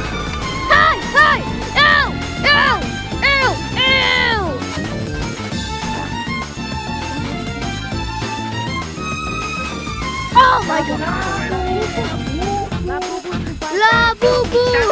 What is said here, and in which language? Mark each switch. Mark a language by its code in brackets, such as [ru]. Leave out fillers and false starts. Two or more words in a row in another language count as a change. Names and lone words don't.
[en] Hey! Hey! Ew! Ew! Ew! Ew! Oh my god! La boo boo!